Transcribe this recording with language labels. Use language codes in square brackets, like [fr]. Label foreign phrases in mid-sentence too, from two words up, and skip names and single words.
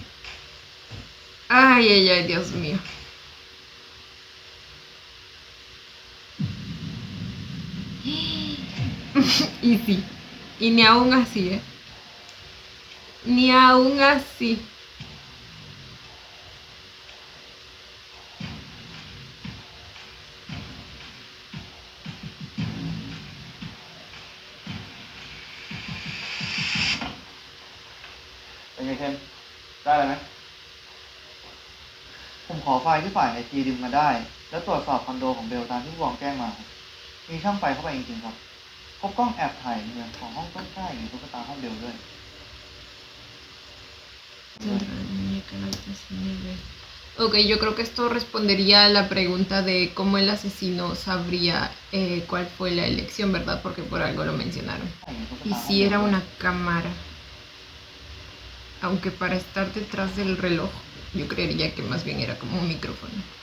[es] Ay, ay, ay, Dios mío. Y sí, y ni aún así, ¿eh? Ni aún así. [th] เป็นไงเคนได้เลยไหม ผมขอไฟล์ที่ฝ่ายไอทีดึงมาได้ แล้วตรวจสอบคอนโดของเบลตามที่ผู้กองแจ้งมา มีช่างไฟเข้าไปจริงๆครับ พบกล้องแอบถ่ายเงินของห้องต้นกล้าอยู่ในตุ๊กตาห้องเบลด้วย [es] Ok, yo creo que esto respondería a la pregunta de cómo el asesino sabría cuál fue la elección, ¿verdad? Porque por algo lo mencionaron. Y si era una cámara. Aunque para estar detrás del reloj, yo creería que más bien era como un micrófono.